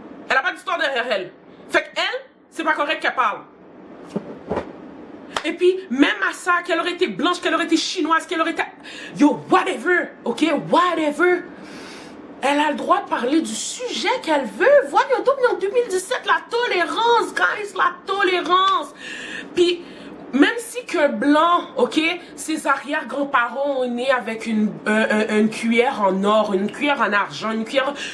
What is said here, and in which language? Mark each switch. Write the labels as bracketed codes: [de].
[fr] Elle n'a pas d'histoire derrière elle. Fait qu'elle, c'est pas correct qu'elle parle. Et puis, même à ça, qu'elle aurait été blanche, qu'elle aurait été chinoise, qu'elle aurait été... [en] Yo, whatever, ok, whatever. [fr] Elle a le droit de parler du sujet qu'elle veut. Voyons donc, en 2017, la tolérance, guys, la tolérance. Puis, même si qu'un blanc, ok, ses arrière-grands-parents ont né avec une cuillère en or, une cuillère en argent, une cuillère...